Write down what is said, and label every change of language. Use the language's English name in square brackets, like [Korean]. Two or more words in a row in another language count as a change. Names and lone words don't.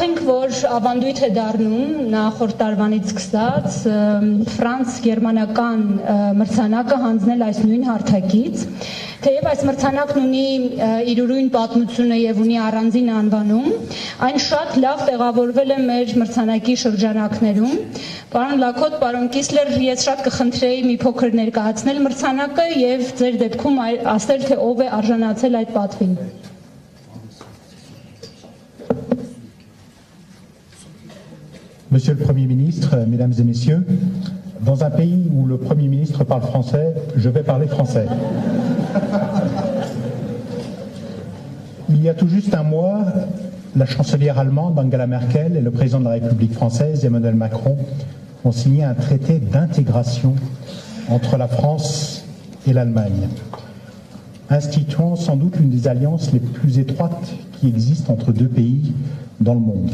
[Armenian] որ ավանդույթ է դառնում նախորդ տարվանից սկսած ֆրանս-գերմանական մրցանակը հանձնել այս նույն հարթակից, թեև այս մրցանակն ունի իր ուրույն պատմությունը եւ ունի առանձին անվանում, այն շատ լավ տեղավորվել է մեր մրցանակի շրջանակներում։ Պարոն Լաքոտ, պարոն Կիսլեր, ես շատ կխնդրեի մի փոքր ներկայացնել մրցանակը եւ ձեր դեպքում ասել, թե ով է արժանացել այդ պատվին։ [French] Monsieur le Premier ministre, Mesdames et Messieurs, dans un pays où le Premier ministre parle français, je vais parler français. Il y a tout juste un mois, la chancelière allemande Angela Merkel et le président de la République française Emmanuel Macron ont signé un traité d'intégration entre la France et l'Allemagne, instituant sans doute l'une des alliances les plus étroites qui existent entre deux pays dans le monde.